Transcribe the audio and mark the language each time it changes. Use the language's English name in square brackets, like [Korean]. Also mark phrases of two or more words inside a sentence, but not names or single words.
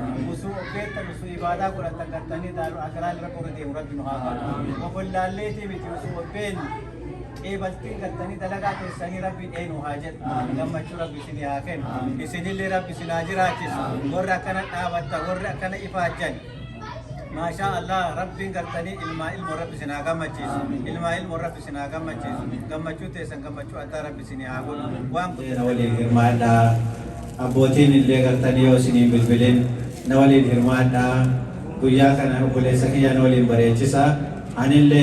[Oromo] Usuu obbeettan usuu ibaadaa godhattan gartanii [Arabic] دار الآخرة [Oromo] irra qorra deemu rabbi nu haa godhu. Ofollaalleetii miti usuu obbeen qeebaltiin gartanii dalagaa keessanii rabbiin eenyu haa jedhu. Gammachuu rabbi isinii haa kennu. Isinillee rabbi isin haa jiraachisu. Warri akkana dhaabatta warri akkana ifaajjan. [Arabic] ما شاء الله [Oromo] ربي قرتني ilmo rabbi sinaa gammachiisu ilmo rabbi sinaa gammachiisu gammachuu teessan gammachuu addaa rabbi sinii haa godhu waan na waliin hirmaadhaa abbootiin illee gartanii yoo isinii bilbilin na waliin hirmaadhaa guyyaa kana obboleessa kiyya na waliin bareechisa anillee